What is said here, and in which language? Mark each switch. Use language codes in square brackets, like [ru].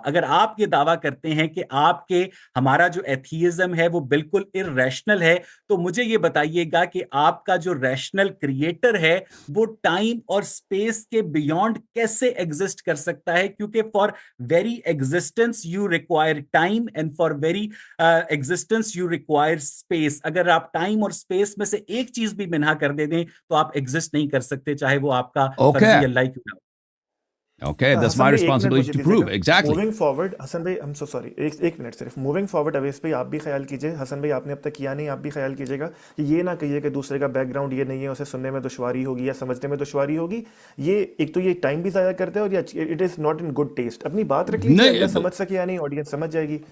[ur] اگر آپ یہ دعویٰ کرتے ہیں کہ ہمارا جو ایتھیزم ہے وہ بالکل ارریشنل ہے، تو مجھے یہ بتائیے گا کہ آپ کا جو ریشنل کریٹر ہے وہ ٹائم اور اسپیس کے بیونڈ کیسے ایگزسٹ کر سکتا ہے؟ کیونکہ [en] For very existence you require time and for very existence you require space. [ur] اگر آپ ٹائم اور اسپیس میں سے ایک چیز بھی منہا کر دے دیں تو آپ ایگزسٹ نہیں کر سکتے، چاہے وہ آپ کا فرضی اللہ ہی کیوں نہ ہو. [en] Okay, that's my responsibility to prove. Exactly. Moving forward [ur] حسن بھائی، [en] I'm so sorry، [ur] ایک منٹ صرف. موونگ فارورڈ اویس بھائی آپ بھی خیال کیجئے، حسن بھائی آپ نے اب تک کیا نہیں، آپ بھی خیال کیجئے گا کہ یہ نہ کہیے کہ دوسرے کا بیک گراؤنڈ یہ نہیں ہے، اسے سننے میں دشواری ہوگی یا سمجھنے میں دشواری ہوگی. یہ ایک تو یہ ٹائم بھی ضائع کرتے ہیں اور یہ [en] It is not in good taste. [ur] اپنی بات رکھ لیجیے، اگر سمجھ سکے یا نہیں آڈینس سمجھ جائے گی.